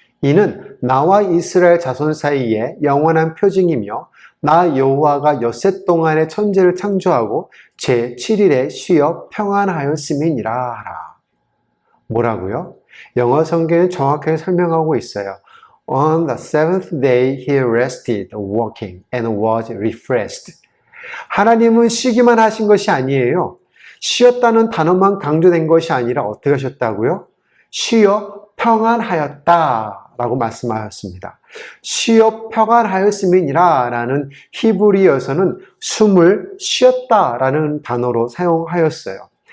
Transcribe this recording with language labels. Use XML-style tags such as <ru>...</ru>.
<ko>이는 나와 이스라엘 자손 사이에 영원한 표징이며 나 여호와가 엿새 동안의 천지를 창조하고 제7일에 쉬어 평안하였음이니라 하라. 뭐라고요? 영어 성경은 정확하게 설명하고 있어요.</ko> <en>On the seventh day he rested walking and was refreshed.</en> <ko>하나님은 쉬기만 하신 것이 아니에요. 쉬었다는 단어만 강조된 것이 아니라 어떻게 하셨다고요? 쉬어 평안하였다라고 말씀하셨습니다. 쉬어 평안하였음이니라 라는 히브리어에서는 숨을 쉬었다라는 단어로 사용하였어요.</ko>